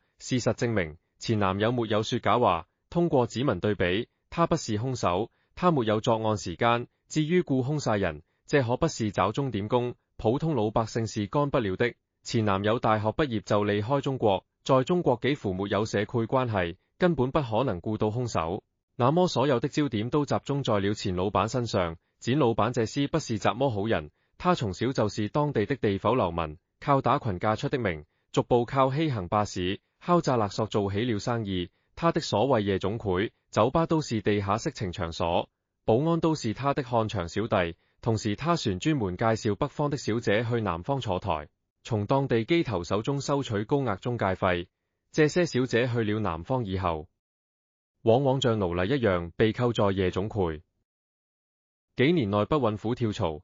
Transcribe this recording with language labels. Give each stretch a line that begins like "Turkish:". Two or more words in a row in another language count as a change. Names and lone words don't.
Chinese: 事實證明，前男友沒有說假話。通過指紋對比，他不是兇手，他沒有作案時間。至於雇兇殺人，這可不是找鐘點工，普通老百姓是幹不了的。前男友大學畢業就離開中國，在中國幾乎沒有社會關係，根本不可能雇到兇手。那麼所有的焦點都集中在了前老闆身上。簡老闆這廝不是怎麼好人，他從小就是當地的地痞流民，靠打群架出的名，逐步靠欺行霸市、敲詐勒索做起了生意。他的所謂夜總會、酒吧都是地下色情場所，保安都是他的看場小弟。同時他船專門介紹北方的小姐去南方坐台，從當地機頭手中收取高額中介費。這些小姐去了南方以後，往往像奴隸一樣被扣在夜總會，幾年內不允虎跳槽。